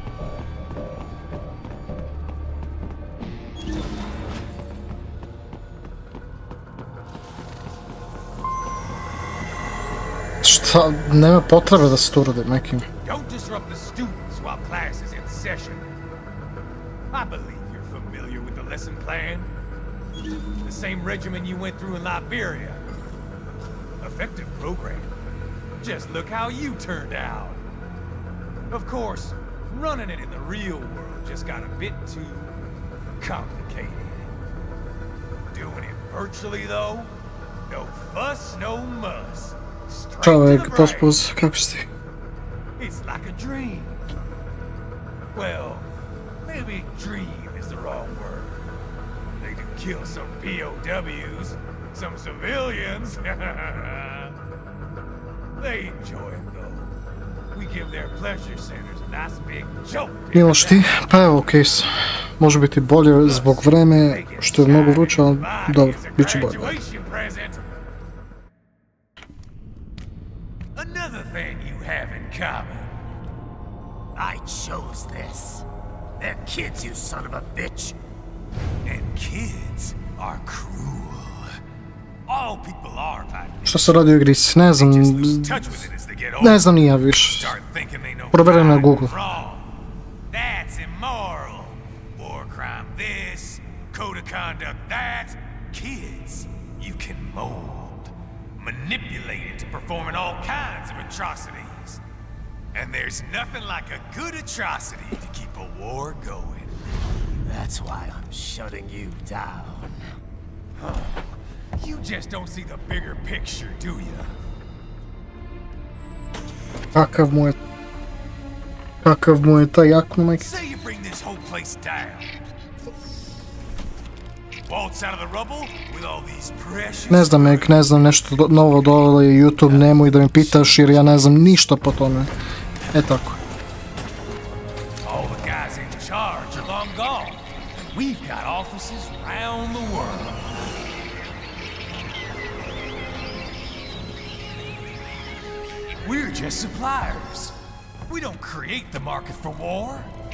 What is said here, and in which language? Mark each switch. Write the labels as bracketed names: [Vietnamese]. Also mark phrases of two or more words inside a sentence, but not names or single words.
[Serbian] Šta, nema potrebe da se to uradi nekim. [English] Don't disrupt the students while class is in session. I believe you're familiar with the lesson plan. The same regimen you went through in Liberia. Effective program. Just look how you turned out. Of course, running it in the real world just got a bit too complicated. Doing it virtually though, no fuss, no muss. [Serbian] Čovjek, pospuz, kako si ti? [English] It's like a dream. Well, maybe dream is the wrong word. They can kill some POWs, some civilians. They enjoy it though. We give their pleasure centers a nice big joke. [Serbian] Miloš ti? Pa evo, okej sam. Može biti bolje zbog vreme, što je mnogo vruće, ali dobro, bit će bolje. [English] Another thing you have in common. I chose this. They're kids, you son of a bitch. And kids are cruel. All people are, partner. [Serbian] Šta se radi u igrici? Ne znam. Ne znam ni ja više. Proverim na Google. [English] That's immoral. War crime this, code of conduct that. Kids, you can mold, manipulate into performing all kinds of atrocities. And there's nothing like a good atrocity to keep a war going. That's why I'm shutting you down. You just don't see the bigger picture, do you? [Serbian] Kakav mu je taj jaknumek? [English] Say you bring this whole place down. Waltz out of the rubble with all these precious. [Serbian] Ne znam, ne znam nešto novo dole YouTube, nemoj da mi pitaš jer ja ne znam ništa po tome. tako. [English] All the guys in charge are long gone. We've got offices around the world. We're just suppliers. We don't create the market for war.